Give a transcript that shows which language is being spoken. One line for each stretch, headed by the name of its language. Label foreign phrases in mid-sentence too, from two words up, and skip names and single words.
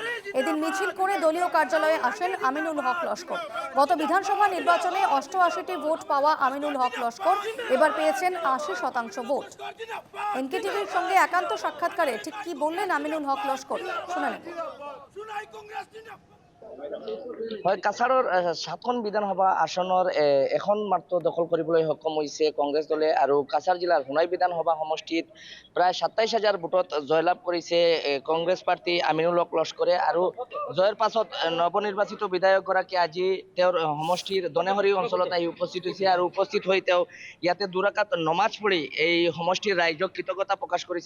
Bangla: এদিন মিছিল করে দলীয় কার্যালয়ে আসেন আমিনুল হক লস্কর। গত বিধানসভা নির্বাচনে ৮৮টি ভোট পাওয়া আমিনুল হক লস্কর এবার পেয়েছেন ৮০% ভোট। এনকেটিভির সঙ্গে একান্ত সাক্ষাৎকারে ঠিক কি বললেন আমিনুল হক লস্কর শুনে নেব।
Assamese: হয় কাছাড়ৰ ৭খন বিধানসভা আসনৰ এখন মাত্ৰ দখল কৰিবলৈ সক্ষম হৈছে কংগ্ৰেছ দলে আৰু কাছাৰ জিলাৰ সোণাই বিধানসভা সমষ্টিত প্ৰায় ২৭,০০০ ভোটত জয়লাভ কৰিছে কংগ্ৰেছ প্ৰাৰ্থী আমিনুল হক লস্কৰে। আৰু জয়ৰ পাছত নৱনিৰ্বাচিত বিধায়কগৰাকী আজি তেওঁৰ সমষ্টিৰ দনেহৰি অঞ্চলত আহি উপস্থিত হৈছে আৰু উপস্থিত হৈ তেওঁ ইয়াতে দুৰাকাত নমাজ পঢ়ি এই সমষ্টিৰ ৰাইজক কৃতজ্ঞতা প্ৰকাশ কৰিছে।